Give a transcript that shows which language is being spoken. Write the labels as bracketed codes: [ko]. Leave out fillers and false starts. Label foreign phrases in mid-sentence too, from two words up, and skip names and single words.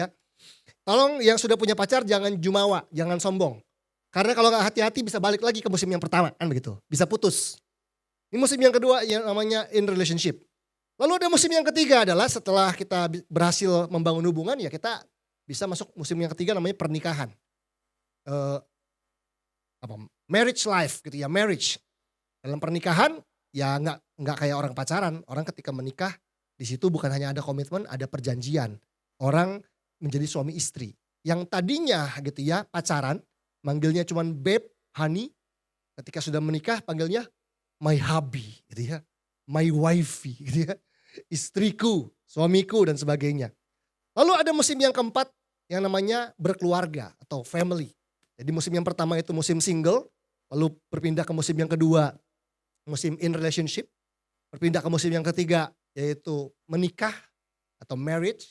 [id] Tolong yang sudah punya pacar jangan jumawa, jangan sombong. Karena kalau nggak hati-hati bisa balik lagi ke musim yang pertama kan begitu, bisa putus. Ini musim yang kedua yang namanya [en] in relationship. [id] Lalu ada musim yang ketiga adalah setelah kita berhasil membangun hubungan ya kita bisa masuk musim yang ketiga namanya pernikahan. [en] Marriage life [id] gitu ya, [en] marriage. [id] Dalam pernikahan ya nggak kayak orang pacaran. Orang ketika menikah di situ bukan hanya ada komitmen, ada perjanjian. Orang menjadi suami istri. Yang tadinya gitu ya pacaran, manggilnya cuman [en] babe, honey. [id] Ketika sudah menikah panggilnya [en] my hubby [id] gitu ya, [en] my wifey [id] gitu ya. Istriku, suamiku dan sebagainya. Lalu ada musim yang keempat yang namanya berkeluarga atau family. Jadi musim yang pertama itu musim single, lalu berpindah ke musim yang kedua, musim [en] in relationship. [id] Berpindah ke musim yang ketiga yaitu menikah atau marriage.